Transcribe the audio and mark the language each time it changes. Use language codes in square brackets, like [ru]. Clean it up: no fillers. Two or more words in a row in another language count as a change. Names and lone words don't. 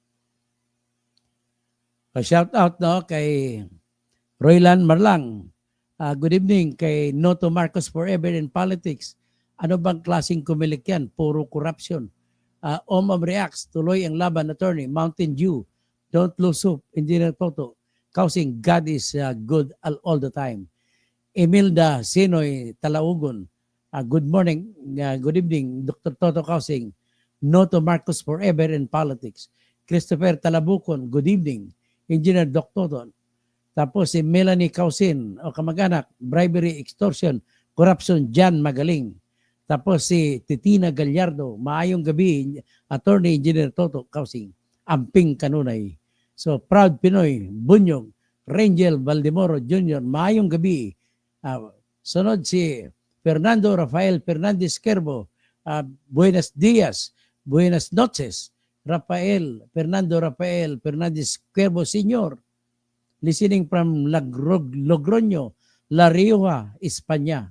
[en] Shout out kay Roylan Marlang, Good evening kay Noto Marcos Forever in Politics. [tl] Ano bang klaseng kumilik yan? Puro corruption. Omam reacts, tuloy ang laban, attorney. [en] Mountain Dew, don't lose hope. Engineer Toto, causing God is good all the time. Emilda Sinoy Talaugon, good morning, good evening, Dr. Toto Causing. Noto Marcos Forever in Politics. Christopher Talabukon, good evening. [tl] Engineer Doc Toto. Tapos si Melanie Causin o kamag-anak, [en] bribery, extortion, corruption, [tl] Jan Magaling. Tapos si Titina Gallardo, [ceb] maayong gabi, Attorney Engineer Toto Causing, Amping Kanunay. So Proud Pinoy, Bunyog, Rangel Valdemoro Jr., maayong gabi. Sunod si Fernando Rafael Fernandez Kerbo, [es] Buenos Dias, Buenas noches, Fernando Rafael Fernandez Kerbo Sr., [en] listening from [es] Logroño, La Rioja, Espanya.